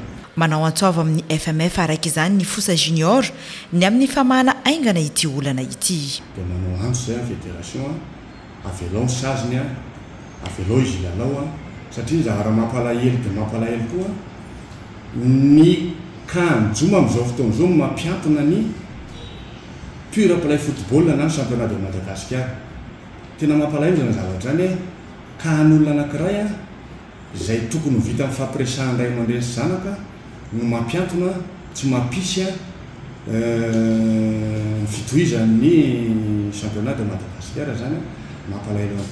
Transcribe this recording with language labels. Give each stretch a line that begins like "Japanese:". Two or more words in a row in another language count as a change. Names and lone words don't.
Malagasy: Manao antsova amin'ny FMF araka izany ny Fosa Junior ny amin'ny famahana aingana ity olana ity. Dia manao antso zay amin'ny fédération avelao ny saziny avelao izy lalao satria zavatra mampalahelo dia mampalahelo koa ny kanjoma amin'izao fotoana izao mampiantona ny
English: pure play football
Malagasy: na ny
French: championnat de Madagascar.
Malagasy: Tena mampalahelo zany zavatra zany kahan'olona anankiray izay tokony ho vita amin'ny fampiresahan ray aman-dreny sy zanaka no mampiantona tsy mampisy fitohizan'ny
French: championnat de Madagascar
Malagasy: zany mampalahelo ihany